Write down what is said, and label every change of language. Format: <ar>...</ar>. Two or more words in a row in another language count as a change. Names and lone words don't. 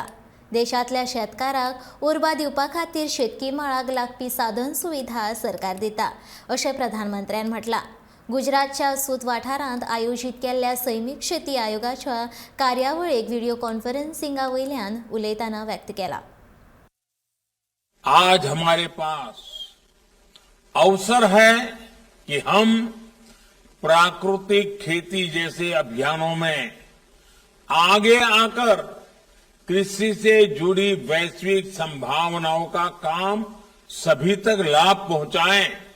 <kok>देशांतल्या शेतकाराक उर्बा दिवपा खातीर शेतकी मळाक लागपी साधन सुविधा सरकार दिता अशें प्रधानमंत्र्यान म्हटलां। गुजरातच्या सूत वाठारांत आयोजीत केल्ल्या सैमीक शेती आयोगाच्या कार्यावळीक</kok> <en>video conferencing</en> <kok>वयल्यान उलयतना व्यक्त केला।</kok> <hi>आज हमारे पास अवसर है कि हम प्राकृतिक खेती जैसे अभियानों में आगे आकर कृषि से जुड़ी वैश्विक संभावनाओं का काम सभी तक लाभ पहुंचाएं।</hi>